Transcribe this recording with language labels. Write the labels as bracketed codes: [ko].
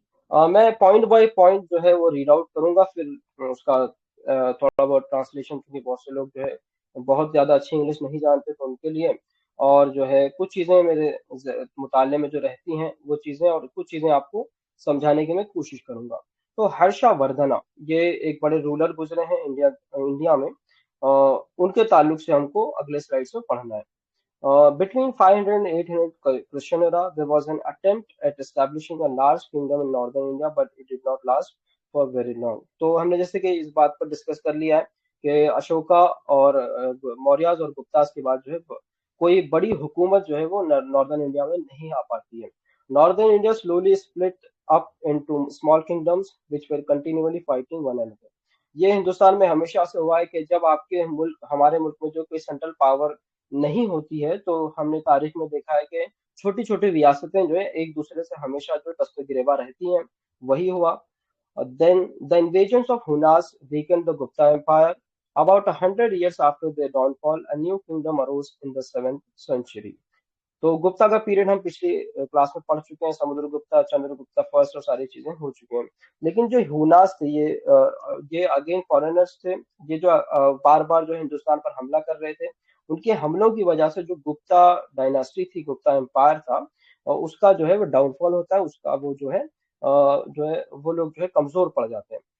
[hi] मैं point by point जो है वो रीड आउट करूंगा, फिर उसका थोड़ा बहुत ट्रांसलेशन, क्योंकि बहुत से लोग जो है बहुत ज्यादा अच्छी इंग्लिश नहीं जानते, तो उनके लिए और जो है कुछ चीजें मेरे मुताले में जो रहती हैं वो चीजें, और कुछ चीजें आपको समझाने की मैं कोशिश करूंगा। तो हर्षवर्धना ये एक बड़े रूलर गुजरे हैं इंडिया इंडिया में, उनके ताल्लुक से हमको अगले स्लाइड में पढ़ना है। [en] Between 500 and 800 Christian era, there was an attempt at establishing a large kingdom in northern India, but it did not last for very long. [hi] तो हमने जैसे कि इस बात पर डिस्कस कर लिया है कि अशोका और मौर्याज और गुप्तास के बाद जो है कोई बड़ी हुकूमत जो है वो नॉर्दर्न इंडिया में नहीं आ पाती है। [en] Northern India slowly split up into small kingdoms which were continually fighting one another. [hi] ये हिंदुस्तान में हमेशा से हुआ है कि जब आपके मुल्क हमारे मुल्क में जो कोई सेंट्रल पावर नहीं होती है, तो हमने तारीख में देखा है कि छोटी छोटी रियासतें जो है एक दूसरे से हमेशा जो दस्त गिरेबा रहती हैं। वही हुआ। [en] Then the invasions of Hunas weakened the Gupta Empire. About 100 years after their downfall, a new kingdom arose in the 7th century. [hi] तो गुप्ता का पीरियड हम पिछली क्लास में पढ़ चुके हैं, समुद्रगुप्ता, चंद्रगुप्ता फर्स्ट और सारी चीजें हो चुकी हैं। लेकिन जो ह्यूनास थे ये अगेन फॉरेनर्स थे। ये जो बार बार जो हिंदुस्तान पर हमला कर रहे थे, उनके हमलों की वजह से जो गुप्ता डायनास्टी थी, गुप्ता एम्पायर था, और उसका जो है वो डाउनफॉल होता है, उसका वो जो है वो लोग जो है कमजोर पड़ जाते हैं।